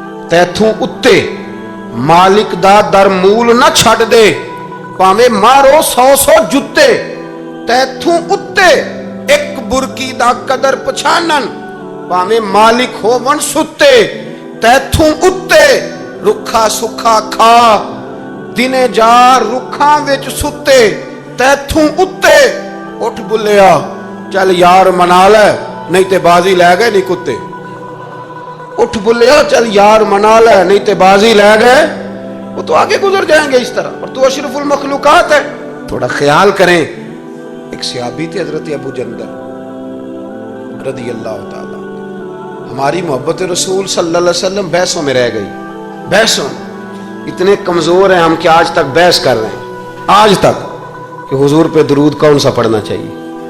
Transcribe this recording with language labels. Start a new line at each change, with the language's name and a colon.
Punjabi: تیتھوں اتے مالک دا در مول نہ چھڑ دے، پاویں مارو 100 جتے، تیتھوں اتے ایک برکی دا قدر پچھانن، پاویں مالک ہوون ستے، تیتھوں اتے رکھا سکھا کھا، دنے جا رکھاں وچ ستے، تیتھوں اتے اٹھ بلیا چل یار منا لے نہیں تے بازی لے گئے نہیں کتے. اٹھ بلیا چل یار منا لے نہیں تے بازی لے گئے.
Urdu: وہ تو آگے گزر جائیں گے اس طرح, اور تو اشرف المخلوقات ہے. تھوڑا خیال کریں. ایک صحابی تھے حضرت ابو جندل رضی اللہ تعالی. ہماری محبت رسول صلی اللہ علیہ وسلم بحثوں میں رہ گئی. بحثوں اتنے کمزور ہیں ہم کہ آج تک بحث کر رہے ہیں, آج تک, کہ حضور پہ درود کون سا پڑھنا چاہیے.